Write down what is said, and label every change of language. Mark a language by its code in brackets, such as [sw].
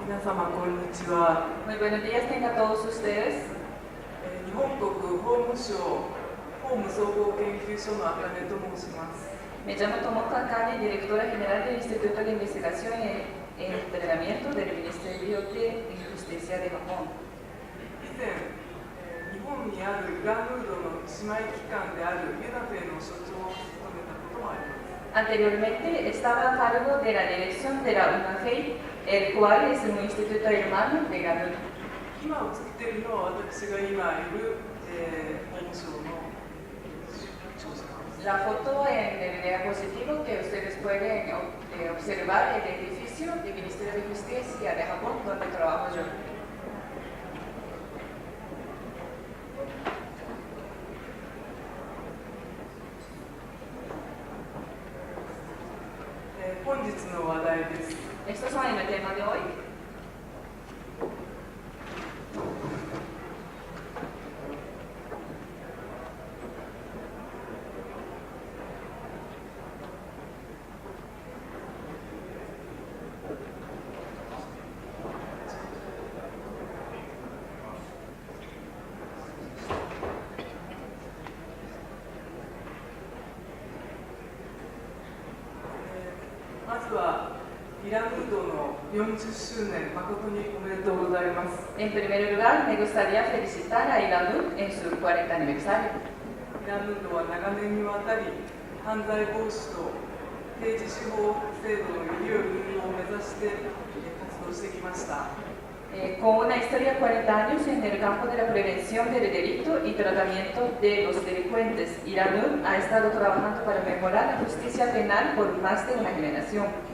[ja] 様こんにちは。 [es] Muy buenos días tengan todos ustedes. [ja] 日本国法務省法務総合研究所の茜と申します。 [es] Me llamo Tomoko Akane, directora general del Instituto de Investigación y Entrenamiento del Ministerio de Justicia de Japón. [ja] 以前、日本にあるイランムードの姉妹機関であるユナフェの所長を務めたこともあります。 [es] Anteriormente estaba a cargo de la dirección de la UNAFEI, el cual es un instituto hermano de GANUD. [ja] 今映っているのは私が今いる、法務省の庁舎なんです。 [es] La foto en el diapositivo que ustedes pueden observar el edificio del Ministerio de Justicia de Japón, donde trabajo yo. [ja] 本日の話題です。 [es] Estos son el tema de hoy. [ja] まずはイラムードの40周年誠におめでとうございます。 [es] En primer lugar, me gustaría felicitar a ILANUD en su 40 aniversario. [ja] イラムードは長年にわたり犯罪防止と刑事司法制度のより良い運用を目指して活動してきました。 [es] Con una historia de 40 años en el campo de la prevención del delito y tratamiento de los delincuentes, ILANUD ha estado trabajando para mejorar la justicia penal por más de una generación.